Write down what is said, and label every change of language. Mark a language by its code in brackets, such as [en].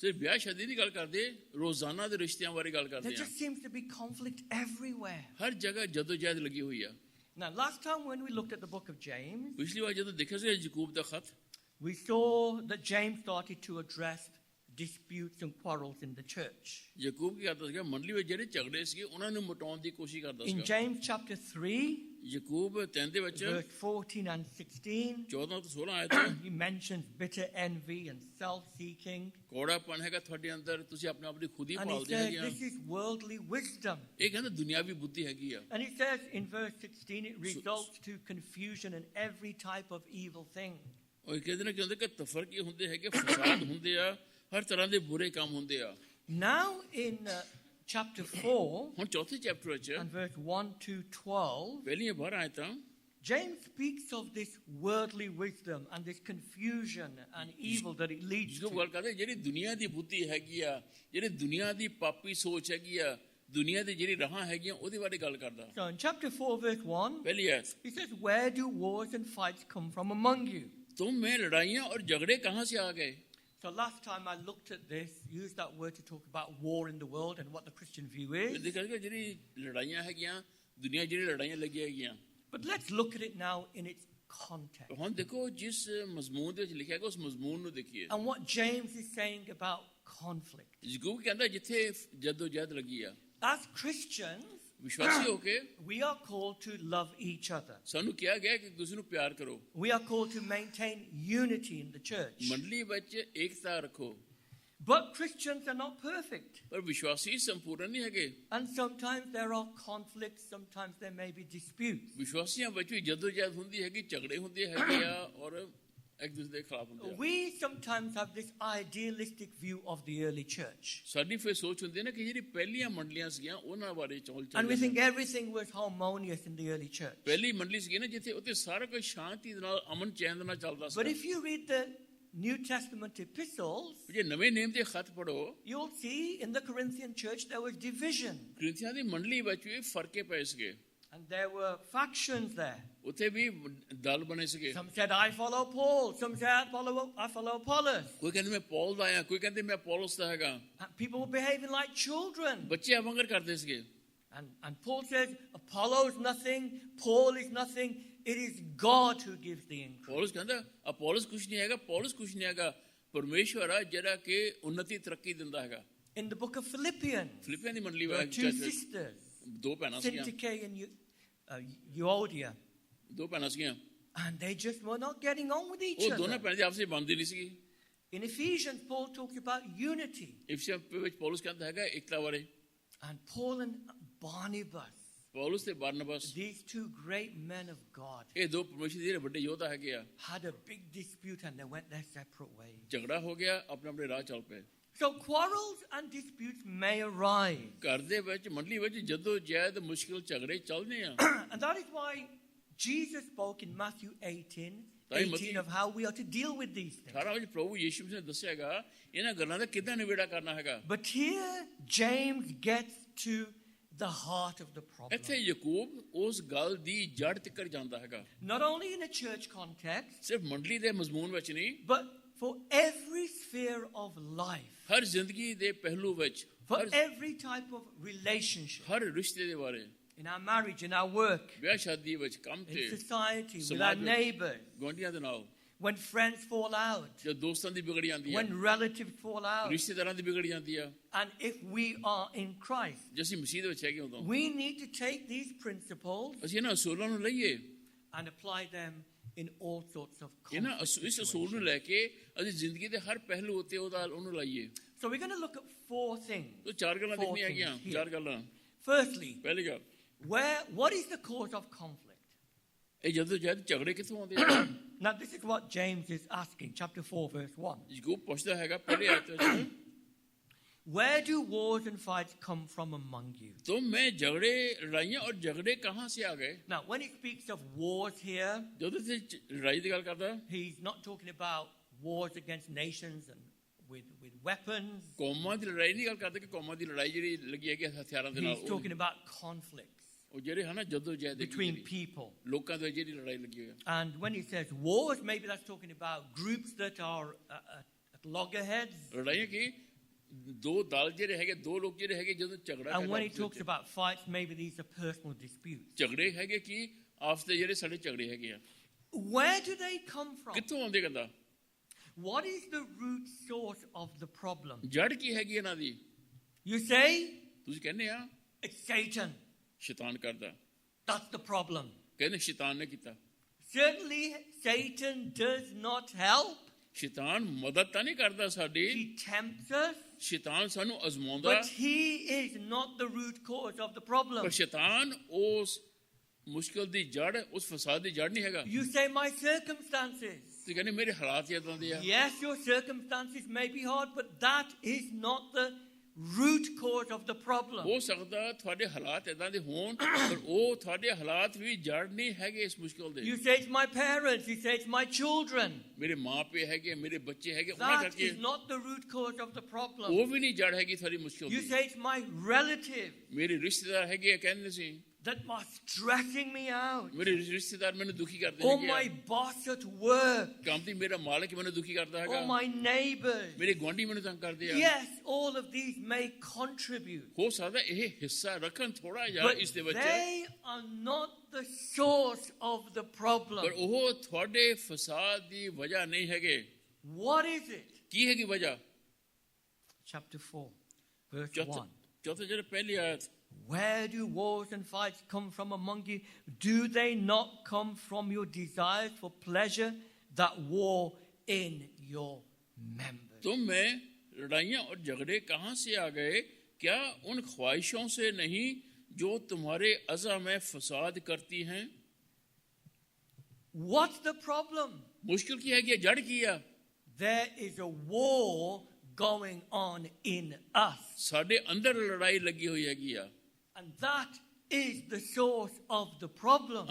[pa] ਸਿਰਫ ਵਿਆਹ ਸ਼ਾਦੀ ਦੀ ਗੱਲ ਕਰਦੇ, ਰੋਜ਼ਾਨਾ ਦੇ ਰਿਸ਼ਤਿਆਂ ਬਾਰੇ ਗੱਲ [en] There [pa] ਕਰਦੇ ਆ। [en] just seems to be conflict everywhere. [pa] ਹਰ ਜਗ੍ਹਾ ਜਦੋਜਹਿਦ ਲੱਗੀ ਹੋਈ ਆ। [en] Now, last time when we looked at the book of James, [pa] ਪਿਛਲੀ ਵਾਰ ਜਦੋਂ ਦੇਖਿਆ ਸੀ ਯਾਕੂਬ ਦਾ ਖਤ, [en] we saw that James started to address disputes and quarrels in the church. [pa] Yakub ਕੀ ਕਰਦਾ ਸੀਗਾ? ਮੰਡਲੀ ਵਿੱਚ ਜਿਹੜੇ ਝਗੜੇ ਸੀਗੇ ਉਹਨਾਂ ਨੂੰ ਮਿਟਾਉਣ ਦੀ ਕੋਸ਼ਿਸ਼ ਕਰਦਾ [en] In [pa] ਸੀਗਾ। [en] James chapter 3, [pa] ਯਾਕੂਬ 3 ਦੇ ਵਿੱਚ [en] verse 14 and 16, [pa] 14 ਤੋਂ 16 ਆਇਤ ਹੈ। [en] he mentions bitter envy and self-seeking. [pa] ਕੋੜਾਪਨ ਹੈਗਾ ਤੁਹਾਡੇ ਅੰਦਰ, ਤੁਸੀਂ ਆਪਣੇ ਆਪ ਦੀ ਖੁਦ ਹੀ [en] And he [pa] ਪਾਲਦੇ [en] says [pa] ਹੈਗੇ ਆ। [en] this is worldly wisdom. [pa] ਇਹ ਕਹਿੰਦਾ ਦੁਨਿਆਵੀ ਬੁੱਧੀ ਹੈਗੀ ਆ। [en] And it says in verse 16, it results to confusion and every type of evil thing. [pa] ਉਹ ਕਹਿੰਦੇ ਨੇ ਕਿ ਉਹਦੇ ਕਿ ਤਫਰਕੇ ਹੁੰਦੇ ਹੈਗੇ, ਫਸਾਦ ਹੁੰਦੇ ਆ, ਹਰ ਤਰ੍ਹਾਂ ਦੇ ਬੁਰੇ ਕੰਮ ਹੁੰਦੇ ਆ। [en] Now in chapter 4 [pa] ਹੁਣ ਚੌਥੇ ਚੈਪਟਰ ਵਿੱਚ [en] and verse 1 to 12, [pa] ਪਹਿਲੀਆਂ 12 ਆਇਤਾਂ, [en] James speaks of this worldly wisdom and this confusion and evil that it leads [pa] ਜਿਹਨੂੰ [en] to. [pa] ਗੱਲ ਕਰਦੇ, ਜਿਹੜੀ ਦੁਨੀਆ ਦੀ ਬੁੱਧੀ ਹੈਗੀ ਆ, ਜਿਹੜੀ ਦੁਨੀਆ ਦੀ ਪਾਪੀ ਸੋਚ ਹੈਗੀ ਆ, ਦੁਨੀਆ ਦੀ ਜਿਹੜੀ ਰਾਹਾਂ ਹੈਗੀਆਂ, ਉਹਦੇ ਬਾਰੇ ਗੱਲ ਕਰਦਾ। [en] So in chapter 4 verse 1, [pa] ਪਹਿਲੀ ਆਇਤ, [en] he says, where do wars and fights come from among you? [hi] तुम में लड़ाइयाँ और झगड़े कहाँ से आ गए? [en] So last time I looked at this, used that word to talk about war in the world and what the Christian view is. [pa] ਦੇਖਿਆ ਕਿ ਜਿਹੜੀ ਲੜਾਈਆਂ ਹੈਗੀਆਂ, ਦੁਨੀਆ ਜਿਹੜੀ ਲੜਾਈਆਂ ਲੱਗੀਆਂ ਹੈਗੀਆਂ। [en] But let's look at it now in its context. [pa] ਹੁਣ ਦੇਖੋ ਜਿਸ ਮਜ਼ਮੂਨ ਦੇ ਵਿੱਚ ਲਿਖਿਆ ਗਿਆ, ਉਸ ਮਜ਼ਮੂਨ ਨੂੰ ਦੇਖੀਏ। [en] And what James is saying about conflict. [pa] Yakub ਕਹਿੰਦਾ ਜਿੱਥੇ ਜਦੋਜਹਿਦ ਲੱਗੀ ਆ, [en] As Christians, [pa] ਵਿਸ਼ਵਾਸੀ ਹੋ ਕੇ [en] we are called to love each other. [pa] ਸਾਨੂੰ ਕਿਹਾ ਗਿਆ ਕਿ ਤੁਸੀਂ ਨੂੰ ਪਿਆਰ ਕਰੋ। [en] We are called to maintain unity in the church. [pa] ਮੰਡਲੀ ਵਿੱਚ ਏਕਤਾ ਰੱਖੋ। [en] But Christians are not perfect. [pa] ਪਰ ਵਿਸ਼ਵਾਸੀ ਸੰਪੂਰਨ ਨਹੀਂ ਹੈਗੇ। [en] And sometimes there are conflicts, sometimes there may be disputes. [pa] ਵਿਸ਼ਵਾਸੀਆਂ ਵਿੱਚ ਵੀ ਜਦੋਜਹਿਦ ਹੁੰਦੀ ਹੈਗੀ, ਝਗੜੇ ਹੁੰਦੇ ਹੈਗੇ ਆ, ਔਰ ਇੱਕ ਦੂਸਰੇ ਦੇ ਖਿਲਾਫ ਹੁੰਦੇ ਆ। [en] We sometimes have this idealistic view of the early church. [pa] ਸਾਡੀ ਫਿਰ ਸੋਚ ਹੁੰਦੀ ਹੈ ਨਾ ਕਿ ਜਿਹੜੀ ਪਹਿਲੀਆਂ ਮੰਡਲੀਆਂ ਸੀਗੀਆਂ ਉਹਨਾਂ ਬਾਰੇ ਚੌਲ [en] And we [pa] ਚੱਲਦੇ [en] think everything was harmonious in the early church. [pa] ਪਹਿਲੀ ਮੰਡਲੀ ਸੀਗੀ ਨਾ ਜਿੱਥੇ ਉੱਥੇ ਸਾਰਾ ਕੁਝ ਸ਼ਾਂਤੀ ਦੇ ਨਾਲ ਅਮਨ ਚੈਨ ਦੇ ਨਾਲ ਚੱਲਦਾ [en] But [pa] ਸੀ। [en] if you read the New Testament epistles, [pa] ਜੇ ਨਵੇਂ ਨੇਮ ਦੇ ਖੱਤ ਪੜੋ [en] you'll see in the Corinthian church there was division. [pa] ਕ੍ਰਿਸਚੀਅਨਾਂ ਦੀ ਮੰਡਲੀ ਵਿੱਚ ਵੀ ਫਰਕੇ ਪਏ ਸੀਗੇ, [en] And there were factions there. [pa] ਉੱਥੇ ਵੀ ਦਲ ਬਣੇ ਸੀਗੇ। [en] Some said, I follow Paul. Some said, I follow Apollos. [pa] ਕੋਈ ਕਹਿੰਦੇ ਮੈਂ ਪੌਲ ਦਾ ਆ, ਕੋਈ ਕਹਿੰਦੇ ਮੈਂ ਪੌਲਸ ਦਾ ਹੈਗਾ। [en] And people were behaving like children. [pa] ਬੱਚੇ ਅਵੰਗਰ ਕਰਦੇ ਸੀਗੇ। [en] And Paul says, Apollo is nothing, Paul is nothing. It is God who gives the increase. [pa] Paulus ਕਹਿੰਦਾ ਅਪੋਲਸ ਕੁਝ ਨਹੀਂ ਹੈਗਾ, ਪੌਲਸ ਕੁਝ ਨਹੀਂ ਹੈਗਾ, ਪਰਮੇਸ਼ਵਰ ਆ ਜਿਹੜਾ ਕਿ ਉન્નਤੀ ਤਰੱਕੀ ਦਿੰਦਾ ਹੈਗਾ। [en] In the book of Philippians, [pa] ਫਿਲਿੱਪੀਆਂ ਦੀ ਮੰਡਲੀ [en] there are [pa] ਵਿੱਚ [en] two sisters, [pa] ਦੋ ਭੈਣਾਂ ਸੀਗੀਆਂ, [en] Syntyche and Euodia. [pa] ਦੋ ਭੈਣਾਂ ਸੀਗੀਆਂ। [en] And they just were not getting on with each [pa] ਉਹ ਦੋਨਾਂ [en] other. [pa] ਭੈਣਾਂ ਦੀ ਆਪਸ ਵਿੱਚ ਬਣਦੀ ਨਹੀਂ ਸੀਗੀ। [en] In Ephesians, Paul talks about unity. [pa] ਇਫਸੀਆਂ ਵਿੱਚ ਪੌਲਸ ਕਹਿੰਦਾ ਹੈਗਾ ਇਕਤਾ ਬਾਰੇ। [en] And Paul and Barnabas, [pa] Paulus ਤੇ ਬਰਨਬਾਸ [en] these two great men of God, [pa] ਇਹ ਦੋ ਪਰਮੇਸ਼ਰ ਦੇ ਵੱਡੇ ਯੋਧਾ ਹੈਗੇ ਆ। [en] had a big dispute and they went their separate ways. [pa] ਝਗੜਾ ਹੋ ਗਿਆ, ਆਪਣੇ ਆਪਣੇ ਰਾਹ ਚੱਲ ਪਏ। [en] So quarrels and disputes may arise. [pa] ਘਰ ਦੇ ਵਿੱਚ ਮੰਡਲੀ ਵਿੱਚ ਜਦੋਂ ਜੈਦ ਮੁਸ਼ਕਿਲ ਝਗੜੇ ਚੱਲਦੇ ਆ। [en] And that is why Jesus spoke in Matthew 18 [pa] ਤਾਂ ਇਹ ਮਤੀ- [en] of how we are to deal with these things. [pa] 18 ਵਿੱਚ ਪ੍ਰਭੂ ਯੀਸ਼ੂ ਨੇ ਦੱਸਿਆਗਾ ਇਹਨਾਂ ਗੱਲਾਂ ਦਾ ਕਿੱਦਾਂ ਨਿਬੇੜਾ ਕਰਨਾ ਹੈਗਾ। [en] But here James gets to the heart of the problem. [pa] ਇੱਥੇ ਯਾਕੂਬ ਉਸ ਗੱਲ ਦੀ ਜੜ ਤੱਕ ਜਾਂਦਾ ਹੈਗਾ, [en] Not only in a church context, [pa] ਸਿਰਫ ਮੰਡਲੀ ਦੇ ਮਜ਼ਮੂਨ ਵਿੱਚ ਨਹੀਂ, [en] but for every sphere of life, [pa] ਹਰ ਜ਼ਿੰਦਗੀ ਦੇ ਪਹਿਲੂ ਵਿੱਚ, [en] for every type of relationship, [pa] ਹਰ ਰਿਸ਼ਤੇ ਦੇ ਬਾਰੇ, [en] in our marriage, in our work, [pa] ਵਿਆਹ ਸ਼ਾਦੀ ਵਿੱਚ, ਕੰਮ [en] in [pa] ਤੇ, [en] society, with our [pa] ਸਮਾਜ ਵਿੱਚ, [en] neighbors, [pa] ਗੁਆਂਢੀਆਂ ਦੇ ਨਾਲ, [en] when friends fall out, [pa] ਜਦ ਦੋਸਤਾਂ ਦੀ ਵਿਗੜ ਜਾਂਦੀ ਆ, [en] when relatives fall out, [pa] ਰਿਸ਼ਤੇਦਾਰਾਂ ਦੀ ਵਿਗੜ ਜਾਂਦੀ ਆ, [en] and if we are in Christ, [pa] ਜੇ ਅਸੀਂ ਮਸੀਹ ਦੇ ਵਿੱਚ ਹੈਗੇ ਉਦੋਂ [en] we need to take these principles [pa] ਅਸੀਂ ਇਹਨਾਂ ਅਸੂਲਾਂ ਨੂੰ ਲਈਏ, [en] and apply them in all sorts of [pa] ਇਹਨਾਂ [en] conflict [pa] ਇਸ ਅਸੂਲ ਨੂੰ [en] situations. [pa] ਲੈ ਕੇ ਅਸੀਂ ਜ਼ਿੰਦਗੀ ਦੇ ਹਰ ਪਹਿਲੂ ਉੱਤੇ ਉਹਨੂੰ ਲਾਈਏ। [en] So we're going to look at four things. [pa] ਤੋ ਚਾਰ ਗੱਲਾਂ [en] Four [pa] ਦੇਖਣੀਆਂ ਹੈਗੀਆਂ, [en] things here. [pa] ਚਾਰ ਗੱਲਾਂ। [en] Firstly, [pa] ਪਹਿਲੀ ਗੱਲ, [en] what is the cause of conflict? [pa] ਇਹ ਜਦੋਂ ਜਦ ਝਗੜੇ ਕਿੱਥੋਂ ਆਉਂਦੇ ਆ? [en] Now this is what James is asking, chapter 4, verse 1. [pa] Yakub ਪੁੱਛਦਾ ਹੈਗਾ ਪਹਿਲੇ ਆਇਤ ਵਿੱਚ, [en] Where do wars and fights come from among you? [hi] तुम में झगड़े लड़ाइयां और झगड़े कहाँ से आ गए? [en] Now, when he speaks of wars here, [pa] ਜਦੋਂ ਤੇ ਲੜਾਈ ਦੀ ਗੱਲ ਕਰਦਾ, [en] he's not talking about wars against nations and with weapons. [pa] ਕੌਮਾਂ ਦੀ ਲੜਾਈ ਨਹੀਂ ਗੱਲ ਕਰਦਾ ਕਿ ਕੌਮਾਂ ਦੀ ਲੜਾਈ ਜਿਹੜੀ ਲੱਗੀ ਹੈਗੀ ਹਥਿਆਰਾਂ ਦੇ ਨਾਲ, [en] He's talking about conflicts [pa] ਉਹ ਜਿਹੜੇ ਹਨ ਜਦੋਂ ਜੈਦ [en] between people. [pa] ਲੋਕਾਂ ਦੇ ਜਿਹੜੀ ਲੜਾਈ ਲੱਗੀ ਹੋਈ ਹੈ। [en] And when he says wars, maybe that's talking about groups that are at loggerheads. [pa] ਲੜਾਈਆਂ ਕੀ ਦੋ ਦਲ ਜਿਹੜੇ ਹੈਗੇ, ਦੋ ਲੋਕ ਜਿਹੜੇ ਹੈਗੇ ਜਦੋਂ ਝਗੜਾ [en] And when he [pa] ਕਰਦੇ [en] talks about fights, maybe these are personal disputes. [pa] ਝਗੜੇ ਹੈਗੇ ਕੀ ਆਪਸ ਦੇ ਜਿਹੜੇ ਸਾਡੇ ਝਗੜੇ ਹੈਗੇ ਆ, [en] Where do they come from? [pa] ਕਿੱਥੋਂ ਆਉਂਦੇ ਕਹਿੰਦਾ? [en] What is the root source of the problem? [pa] ਜੜ ਕੀ ਹੈਗੀ ਇਹਨਾਂ ਦੀ? [en] You say [pa] ਤੁਸੀਂ ਕਹਿੰਦੇ ਆ [en] it's Satan. [pa] ਸ਼ੈਤਾਨ ਕਰਦਾ, [en] That's the problem. [pa] ਕਹਿੰਦੇ ਸ਼ੈਤਾਨ ਨੇ ਕੀਤਾ। [en] Certainly, Satan does not help. [pa] ਸ਼ੈਤਾਨ ਮਦਦ ਤਾਂ ਨਹੀਂ ਕਰਦਾ ਸਾਡੀ, [en] He tempts us, [pa] ਸ਼ੈਤਾਨ ਸਾਨੂੰ ਅਜ਼ਮਾਉਂਦਾ, [en] but he is not the root cause of the problem. [pa] ਪਰ ਸ਼ੈਤਾਨ ਉਸ ਮੁਸ਼ਕਲ ਦੀ ਜੜ, ਉਸ ਫਸਾਦ ਦੀ ਜੜ ਨਹੀਂ ਹੈਗਾ। [en] You say my circumstances. [pa] ਤੁਸੀਂ ਕਹਿੰਦੇ ਮੇਰੇ ਹਾਲਾਤ ਇਦਾਂ ਦੇ ਆ, [en] Yes, your circumstances may be hard, but that is not the root cause of the problem. [pa] ਹੋ ਸਕਦਾ ਤੁਹਾਡੇ ਹਾਲਾਤ ਇਦਾਂ ਦੇ ਹੋਣ, ਪਰ ਉਹ ਤੁਹਾਡੇ ਹਾਲਾਤ ਵੀ ਜੜ ਨਹੀਂ ਹੈਗੇ ਇਸ ਮੁਸ਼ਕਲ ਦੇ। [en] You say it's my parents, you say it's my children. [pa] ਮੇਰੇ ਮਾਂ ਪਿਓ ਹੈਗੇ, ਮੇਰੇ ਬੱਚੇ ਹੈਗੇ, ਉਹਨਾਂ ਕਰਕੇ [en] is not the root cause of the problem. [pa] ਉਹ ਵੀ ਨਹੀਂ ਜੜ ਹੈਗੀ ਤੁਹਾਡੀ ਮੁਸ਼ਕਲ [en] You [pa] ਦੀ। [en] say it's my relative [pa] ਮੇਰੇ ਰਿਸ਼ਤੇਦਾਰ ਹੈਗੇ, ਕਹਿੰਦੇ ਸੀ [en] that are stressing me out. [pa] ਮੇਰੇ ਰਿਸ਼ਤੇਦਾਰ ਮੈਨੂੰ ਦੁਖੀ ਕਰਦੇ [en] Or [pa] ਹੈਗੇ [en] my [pa] ਆ, [en] boss at work. [pa] ਕੰਮ ਦੀ ਮੇਰਾ ਮਾਲਕ ਮੈਨੂੰ ਦੁਖੀ ਕਰਦਾ [en] Or [pa] ਹੈਗਾ, [en] my neighbors. [pa] ਮੇਰੇ ਗੁਆਂਢੀ ਮੈਨੂੰ ਤੰਗ ਕਰਦੇ ਆ। [en] Yes, all of these may contribute. [pa] ਹੋ ਸਕਦਾ ਇਹ ਹਿੱਸਾ ਰੱਖਣ ਥੋੜਾ ਜਿਹਾ [en] But [pa] ਇਸ ਦੇ ਵਿੱਚ, [en] they are not the source of the [pa] ਪਰ [en] problem. [pa] ਉਹ ਤੁਹਾਡੇ ਫਸਾਦ ਦੀ ਵਜ੍ਹਾ ਨਹੀਂ ਹੈਗੇ। [en] What is it? [pa] ਕੀ ਹੈਗੀ ਵਜ੍ਹਾ? [en] Chapter 4, verse 1. [pa] ਚੌਥੇ ਜਿਹੜੇ ਪਹਿਲੀ ਆਇਤ, [en] Where do wars and fights come from among you? Do they not come from your desires for pleasure that war in your members? [hi] तुम में लड़ाइयां और झगड़े कहाँ से आ गए? क्या उन ख्वाहिशों से नहीं जो तुम्हारे अज़ा में फसाद करती हैं? [en] What's the problem? [pa] ਮੁਸ਼ਕਿਲ ਕੀ ਹੈਗੀ ਆ, ਜੜ ਕੀ ਆ? [en] There is a war going on in us. [pa] ਸਾਡੇ ਅੰਦਰ ਲੜਾਈ ਲੱਗੀ ਹੋਈ ਹੈਗੀ ਆ। [en] And that is the source of the problem.